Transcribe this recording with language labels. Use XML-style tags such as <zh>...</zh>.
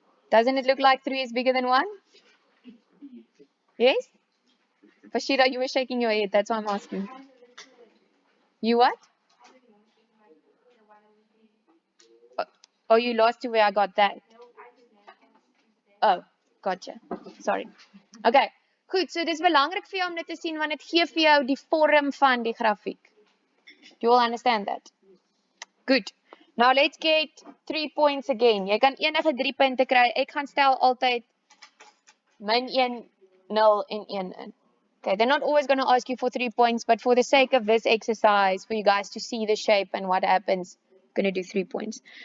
<en>Doesn't it look like 3 is bigger than 1? Yes? Bashira, you were shaking your head. That's why I'm asking. You what? Oh, you lost to where I got that. Oh, gotcha. Sorry. Okay.</en> <af>Goed, so dis belangrik vir jou om dit te sien want dit gee vir jou die vorm van die grafiek.</af> <en>You all understand that? Good. Now let's get 3 points again.</en> <af>Jy kan enige 3 punte kry. Ek gaan stel altyd -1, 0 en 1 in.</af> <en>Okay, they're not always going to ask you for 3 points, but for the sake of this exercise, for you guys to see the shape and what happens, I'm going to do 3 points.</en>